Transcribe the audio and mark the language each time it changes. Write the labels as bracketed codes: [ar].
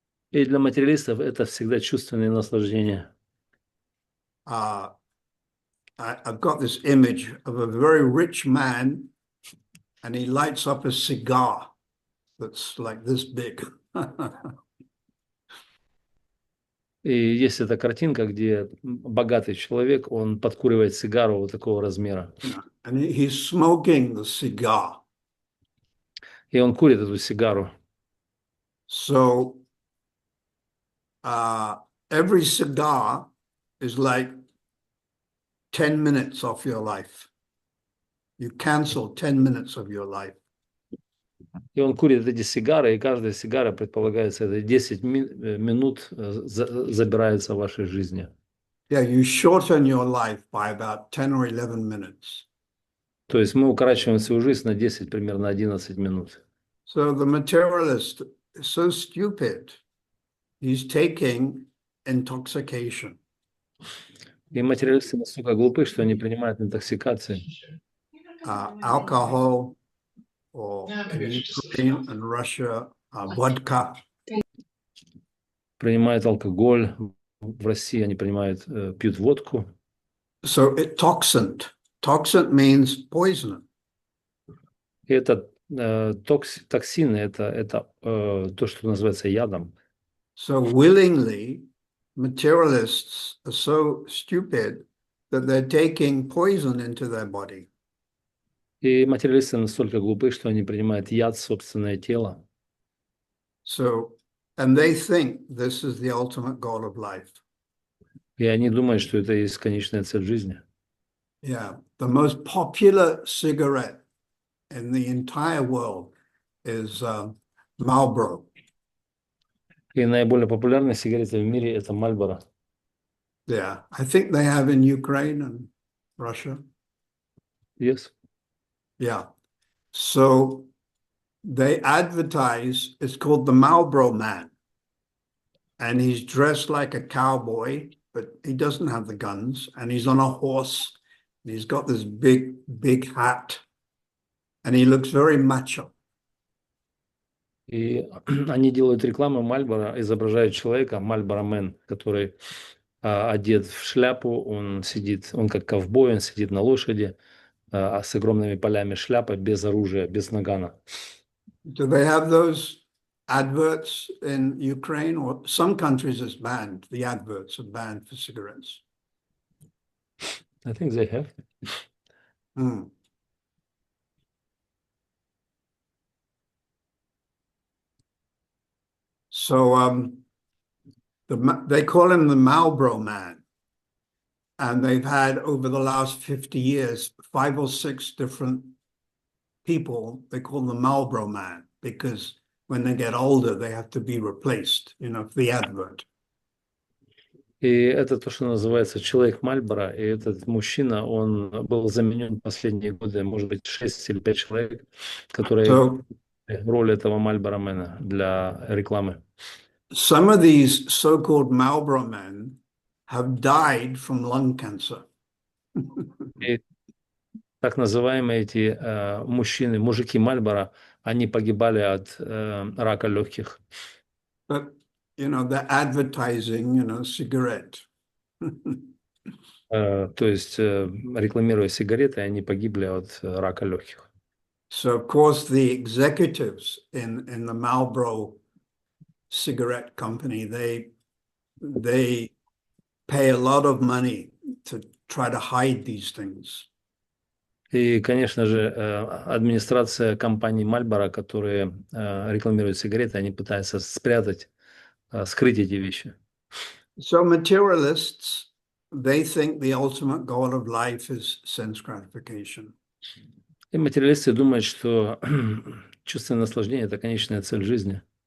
[ru] И для материалистов это всегда чувственные наслаждения. [en] I've got this image of a very rich man, and he lights up a cigar that's like this big. [ru] И есть эта картинка, где богатый человек, он подкуривает сигару вот такого размера. [en] And he's smoking the cigar. [ru] И он курит эту сигару. [en] So every cigar is like 10 minutes off your life. You cancel 10 minutes of your life. [ru] И он курит эти сигары, и каждая сигара, предполагается, это 10 минут забирается в вашей жизни. [en] Yeah, you shorten your life by about 10 or 11 minutes. [ru] То есть мы укорачиваем свою жизнь на 10, примерно 11 минут. [en] So the materialist is so stupid. He's taking intoxication. [ru] И материалисты настолько глупы, что они принимают интоксикации. [en] Alcohol, or in Ukraine and Russia, vodka. [ru] Принимают алкоголь. В России они пьют водку. [en] So it toxin. Toxin means poison. [ru] И это токсины, это то, что называется ядом. [en] So willingly, materialists are so stupid that they're taking poison into their body. [ru] И материалисты настолько глупы, что они принимают яд в собственное тело. [en] So, and they think this is the ultimate goal of life. [ru] И они думают, что это есть конечная цель жизни. [en] Yeah, the most popular cigarette in the entire world is Marlboro. [ru] И наиболее популярная сигарета в мире – это Мальборо. [en] Yeah, I think they have in Ukraine and Russia. Yes. Yeah. So they advertise, it's called the Marlboro Man. And he's dressed like a cowboy, but he doesn't have the guns. And he's on a horse. And he's got this big, big hat. And he looks very macho. [ru] И они делают рекламу Мальборо, изображают человека, Мальборо Мэн, который одет в шляпу, он сидит, он как ковбой, он сидит на лошади, с огромными полями шляпа, без оружия, без нагана. [en] Do they have those adverts in Ukraine? Or some countries it's banned. The adverts are banned for cigarettes. I think they have. Mm. So they call him the Marlboro Man. And they've had, over the last 50 years, 5 or 6 different people they call the Marlboro Man, because when they get older, they have to be replaced, you know, the advert. [ru] И это то, что называется человек Мальборо. И этот мужчина, он был заменен последние годы, может быть, 6 или 5 человек, которые роль этого Мальборо Мэна для рекламы. [en] Some of these so-called Marlboro men have died from lung cancer. [ru] И так называемые эти мужчины, мужики Мальборо, они погибали от рака легких. [en] But, you know, they're advertising, you know, cigarette. [ru] То есть, рекламируя сигареты, они погибли от рака легких. [en] So, of course, the executives in the Marlboro cigarette company, they pay a lot of money to try to hide these things. [ru] И, конечно же, администрация компании Marlboro, которые рекламируют сигареты, они пытаются спрятать, скрыть эти вещи. [en] So materialists, they think the ultimate goal of life is sense gratification. [ru] И материалисты думают, что чувственное наслаждение – это конечная цель жизни.